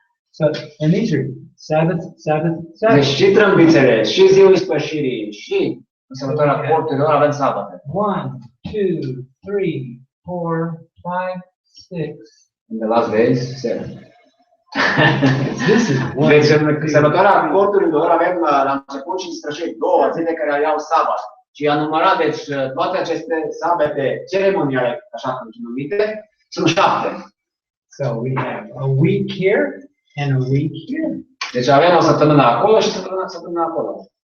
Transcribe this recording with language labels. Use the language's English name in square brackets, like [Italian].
[English] So, and these are Sabbath. [Romanian] Deci și trâmbițele, și ziua ispășirii, și sărbătoarea corturilor avem sabate. [English] 1, 2, 3, 4, 5, 6. In the last days, 7. This is one. [Romanian] Deci în sărbătoarea corturilor avem la început și în sfârșit 2 zile care au sabat. Și a numărat, deci toate aceste sabate ceremoniale, așa cum sunt numite, sunt 7. [English] So we have a week here and a week here. [Romanian] Deci avem o săptămână acolo și săptămâna acolo.